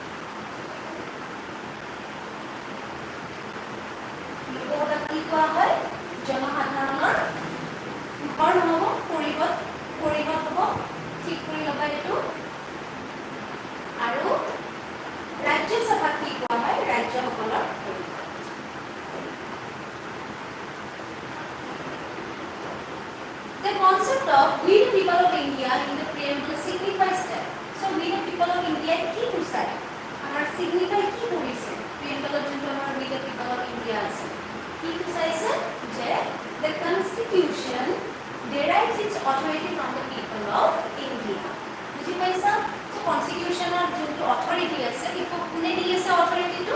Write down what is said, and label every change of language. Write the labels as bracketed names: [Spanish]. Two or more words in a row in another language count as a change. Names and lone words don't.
[Assamese] লোকসভা কি কোৱা হয় জনসাধাৰণৰ ঘৰ নহ'ব পৰিষদ হ'ব ঠিক কৰি ল'বা এইটো আৰু ৰাজ্যসভা কি কোৱা হয় ৰাজ্যসকলৰ [English] The concept of we the people of India in the preamble signifies that. So we the people of India [Assamese] কি বুজায়? আমাৰ signify কি কৰিছে? preamble যোনটো আমাৰ [English] we the people of India [Assamese] আছে। কি বুজাইছে? [English] যে the constitution derives its authority from the people of India. [Assamese] বুজি পাইছা? [English] So constitution [Assamese] ৰ যোনটো authority আছে, এইটো কোনে দি আছে authority-টো?